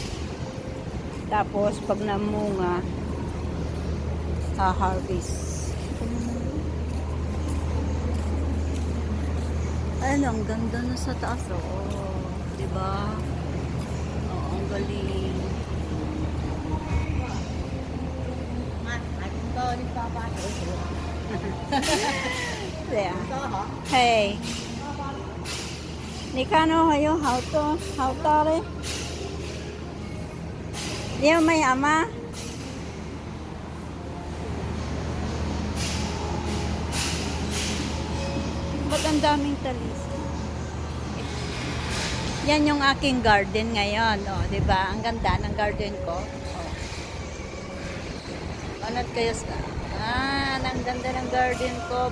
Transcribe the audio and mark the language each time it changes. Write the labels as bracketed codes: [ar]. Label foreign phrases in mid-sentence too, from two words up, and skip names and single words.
[tl] Tapos pag namunga, harvest. Ayun, ang ganda na sa taas. Oh, diba? Oh, ang galing. Yeah. Hey. [zh] 你看哦，还有好多好大嘞。你要买啊吗？ [tl] Ba't ang daming talis? Yan yung aking garden ngayon, oh, 'di ba? Ang ganda ng garden ko. Oh. Anot kayo sa ang ganda ng garden ko.